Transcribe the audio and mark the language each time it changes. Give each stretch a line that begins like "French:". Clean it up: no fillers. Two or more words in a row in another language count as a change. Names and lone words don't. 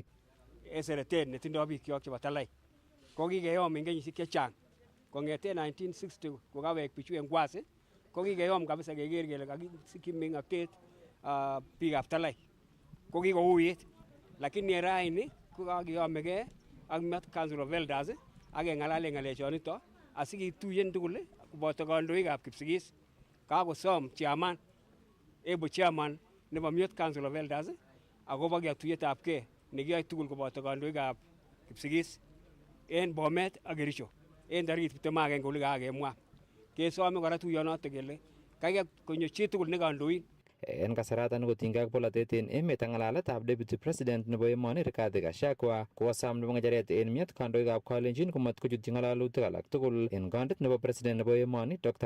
Kalenjin: Eseret netindoi bikyok chebo Talai ko kikeyom en kenyisiek chechang kong'eten 1960 kokawek bichu en Kwasi ko kikeyom kabisa keker kele kakisikyi meng'otet biikab Talai ko kikouit lakini raini ko kakiyomegei ak Met Council of Elders ak keng'alalen ng'alechonito asikituyen tugul koboto kandoikab Kipsigis. Kakosom chairman chairman nebo Met Council of Elders akobo katuyetab gei nekiyoe tugul koboto kandoikab Kipsigis en Bomet ak Kericho en tarikit 21 kole kakemwa. Kesome kora tuyonoto kele kaikai konyo chitugul ne kandoin. En kasaratan kotinygei ak polatet en emet ak ng'alaletab
English: Deputy President
Kalenjin: nebo emoni Rigathi Gachagua kokosom nebo ng'echeret en Met kandoikab Kalenjin komat kochutyi ng'alalutik alak tugul en kondit nebo President nebo emoni Dr.